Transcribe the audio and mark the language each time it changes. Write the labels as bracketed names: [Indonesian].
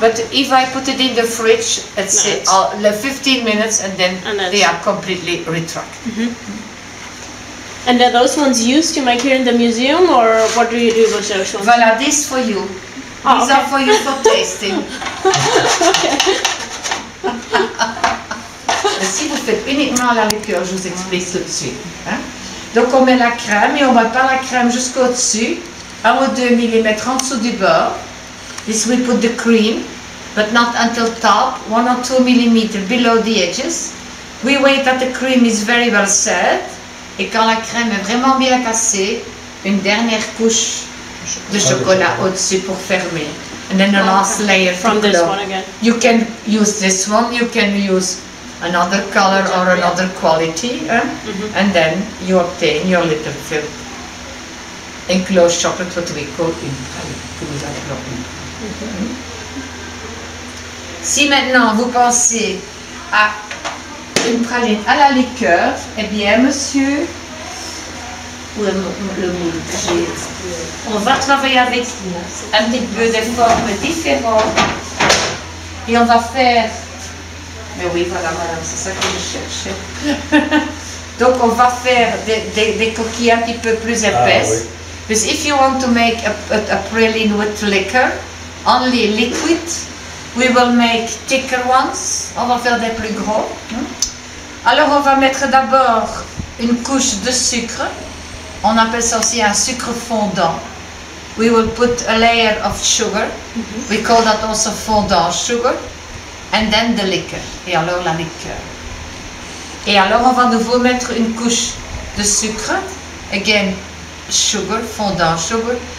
[English] But if I put it in the fridge, let's say 15 minutes, and then they are completely retracted. And are those ones used to make here in the museum, or what do you do with those ones? Voilà, this for you. These are for you for tasting. [French] Si vous faites uniquement à la liqueur, je vous explique tout de suite. Hein? Donc on met la crème et on ne met pas la crème jusqu'au-dessus, 1 ou 2 mm en dessous du bord. [English] This we put the cream, but not until top, 1 or 2 mm below the edges. We wait that the cream is very well set. [French] Et quand la crème est vraiment bien cassée, une dernière couche de chocolat au-dessus pour fermer. [English] And then the last layer from this one again. You can use this one, you can use another color or another quality, and then you obtain your little filled enclosed chocolate, what we call une praline. [French] Si maintenant vous pensez à une praline à la liqueur, eh bien monsieur, le moule, on va travailler avec un petit peu de formes différentes et on va faire, mais oui voilà madame, c'est ça que je cherchais. Donc on va faire des coquilles un petit peu plus épaisses. [English] Because if you want to make a praline with liquor, only liquid, we will make thicker ones. [French] On va faire des plus gros. Alors on va mettre d'abord une couche de sucre. On appelle ça aussi un sucre fondant. [English] We will put a layer of sugar. We call that also fondant sugar. And then the liquor. [French] Et alors la liqueur. Et alors on va de nouveau mettre une couche de sucre. [English] Again, sugar, fondant sugar.